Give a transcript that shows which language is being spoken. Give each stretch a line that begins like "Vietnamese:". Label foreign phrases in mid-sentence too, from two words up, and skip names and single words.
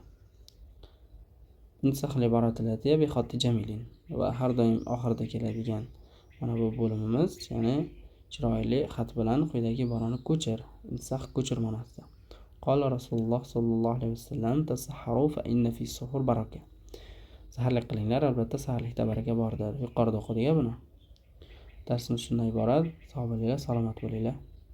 Arabic: انسخ العبارة الآتية بخط جميل.
Uzbek: Va har doim oxirida keladigan mana bu bo'limimiz, ya'ni chiroyli xat bilan quyidagi iborani ko'chir.
Arabic: Insah
Uzbek: ko'chir ma'nosida.
Arabic: قال رسول الله صلى الله عليه وسلم تسحروا فإن في السحور بركة.
Uzbek: Saharlik qilinglar, albatta saharlikda baraka bordir. Yuqorida o'qidik buni. Darsimiz shundan iborat. Sog' bo'linglar, salomat bo'linglar.